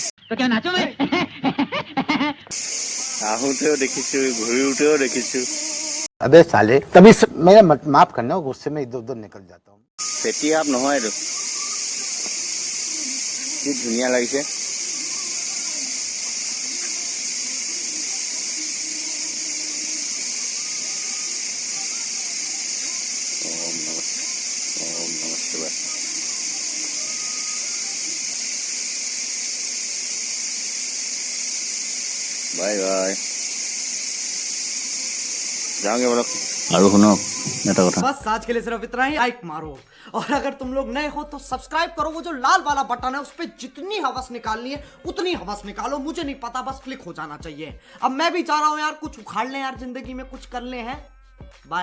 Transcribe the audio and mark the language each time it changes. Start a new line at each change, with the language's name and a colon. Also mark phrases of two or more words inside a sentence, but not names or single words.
Assamese: আহোঁতেও দেখিছোঁ, ঘূৰোতেও দেখিছোঁ।
Hindi: अबे साले तभी मेरा माफ करना, गुस्से में इधर उधर निकल जाता हूँ।
Assamese: ফেটি সাপ নহয় এইটো, কি ধুনীয়া লাগিছে।
Sanskrit: ॐ नमः शिवाय।
English: bye bye,
Hindi: जाओगे बोलो। और सुनो मेरा कथा, बस आज के लिए सिर्फ इतना ही। लाइक मारो, और अगर तुम लोग नए हो तो सब्सक्राइब करो। वो जो लाल वाला बटन है उस पर जितनी हवस निकालनी है उतनी हवस निकालो, मुझे नहीं पता, बस क्लिक हो जाना चाहिए। अब मैं भी चाह रहा हूँ यार कुछ उखाड़ लें यार, जिंदगी में कुछ कर ले हैं।